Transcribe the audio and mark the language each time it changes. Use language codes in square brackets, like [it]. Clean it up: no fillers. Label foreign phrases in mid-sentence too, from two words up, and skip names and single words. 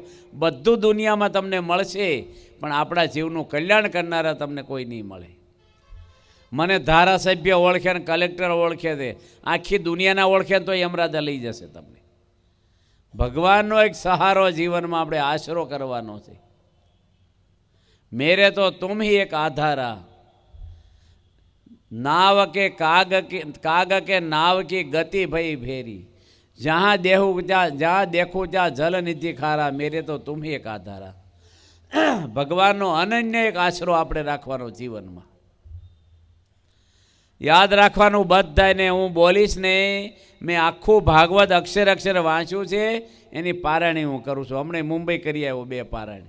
[gu] બધું દુનિયામાં તમને મળશે, પણ આપણા જીવનું કલ્યાણ કરનારા તમને કોઈ નહીં મળે. મને ધારાસભ્ય ઓળખે ને કલેક્ટર ઓળખે છે, આખી દુનિયાના ઓળખે તો યમરાજા લઈ જશે તમને. ભગવાનનો એક સહારો જીવનમાં આપણે આશરો કરવાનો છે. [hi] मेरे तो तुम ही एक आधारा, नाव के काग के नाव की गति भई भेरी, जहाँ देखूँ जहाँ जल निधि खारा, मेरे तो तुम ही एक आधारा. [gu] ભગવાનનો અનન્ય એક આશરો આપણે રાખવાનો જીવનમાં. યાદ રાખવાનું બધાને. હું બોલીશ ને, મેં આખું ભાગવત અક્ષર અક્ષર વાંચ્યું છે, એની પારાયણી હું કરું છું. હમણાં મુંબઈ કરી આવ્યો 2 પારાયણ.